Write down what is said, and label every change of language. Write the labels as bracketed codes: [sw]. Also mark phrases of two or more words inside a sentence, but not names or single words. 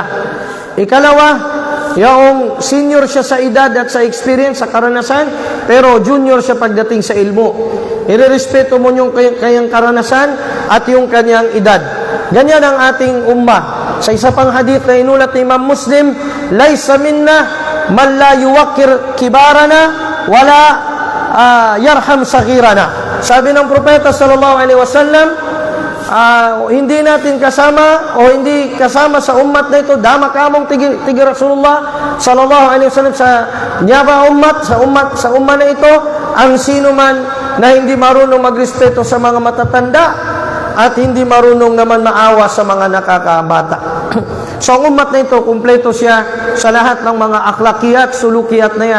[tl] Ikalawa, yung senior siya sa edad at sa experience, sa karanasan, pero junior siya pagdating sa ilmo. Irerespeto mo yung kanyang karanasan at yung kanyang edad. Ganyan ang ating ummah. Sa isa pang hadith na inulat ni Imam Muslim, [ar] ليس منا من لا يوقر كبارنا ولا يرحم صغيرنا. [tl] Sabi ng propeta [ar] صلى الله عليه وسلم, [tl] hindi natin kasama o hindi kasama sa ummat na ito, [mrw] dama kamong tigi [ar] رسول الله صلى الله عليه وسلم [mrw] sa nyaba ummat, [tl] sa umma na ito, ang sino man na hindi marunong magrespeto sa mga matatanda at hindi marunong naman maawa sa mga nakakabata. So ang umat na ito, kumpleto siya sa lahat ng mga [ar] أخلاقيات، سلوكيات [tl] na yan.